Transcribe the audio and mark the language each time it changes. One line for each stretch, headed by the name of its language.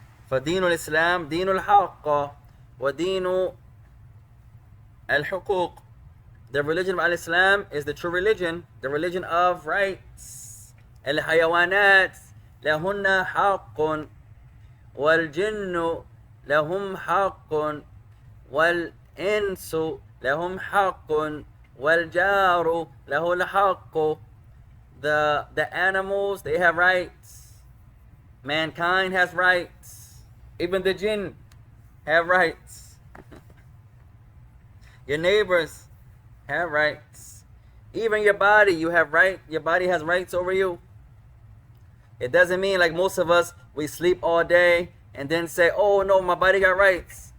Arabic: فدين الإسلام دين الحق ودين الحقوق.
English: The religion of Islam is the true religion, the religion of rights.
Arabic: الحيوانات لهن حق والجن لهم حق والإنس لهم حق والجار له الحق.
English: The animals, they have rights. Mankind has rights. Even the jinn have rights. Your neighbors have rights. Even your body, you have right. Your body has rights over you. It doesn't mean like most of us, we sleep all day and then say, oh no, my body got rights.